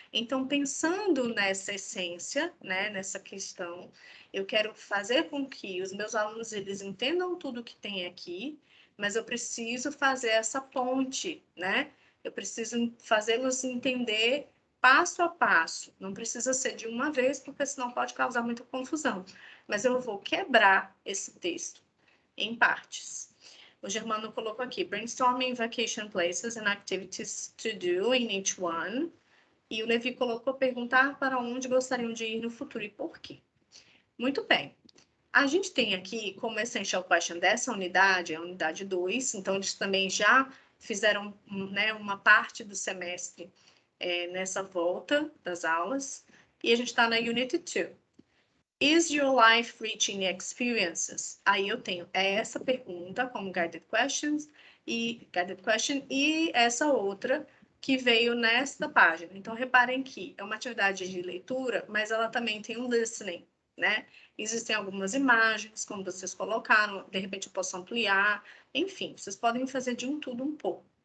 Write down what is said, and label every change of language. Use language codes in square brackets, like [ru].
[pt] Então, pensando nessa essência, né, nessa questão, eu quero fazer com que os meus alunos eles entendam tudo que tem aqui, mas eu preciso fazer essa ponte, né? Eu preciso fazê-los entender passo a passo. Não precisa ser de uma vez, porque senão pode causar muita confusão. Mas eu vou quebrar esse texto em partes. O Germano colocou aqui, [en] brainstorming vacation places and activities to do in each one. [pt] E o Levi colocou, perguntar para onde gostariam de ir no futuro e por quê. Muito bem. A gente tem aqui como essential question dessa unidade, a unidade 2, então eles também já fizeram, né, uma parte do semestre nessa volta das aulas, e a gente está na Unit 2. [en] Is your life reaching experiences? [pt] Aí eu tenho essa pergunta como guided question e essa outra que veio nesta página. Então, reparem que é uma atividade de leitura, mas ela também tem um listening, né? Existem algumas imagens, como vocês colocaram, de repente eu posso ampliar, enfim, vocês podem fazer de um tudo um pouco.